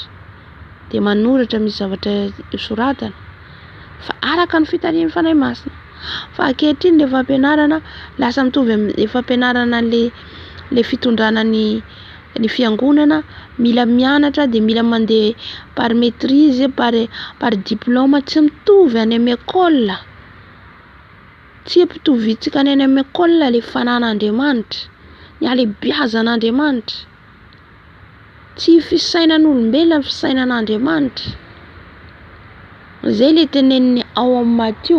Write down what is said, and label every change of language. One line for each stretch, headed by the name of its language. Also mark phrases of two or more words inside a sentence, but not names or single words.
Malagasy: Dia manoratra misy zavatra soratana. Fa araka ny fitarian'ny fanay masina. Fa ankehitriny le fampianarana lasa mitovy amin'ny fampianarana le fitondrana ny fiangonana, mila mianatra dia mila mandeha
French: par maîtrise, par diplôme,
Malagasy: tsy mitovy any amin'ny école. Tsy ampitovitsika any amin'ny école le fanan'Andriamanitra, ny alebiazan'Andriamanitra. Tsy fisainan'olombelona, fisainan'Andriamanitra. Zay le teneniny ao amin'ny Matthieu.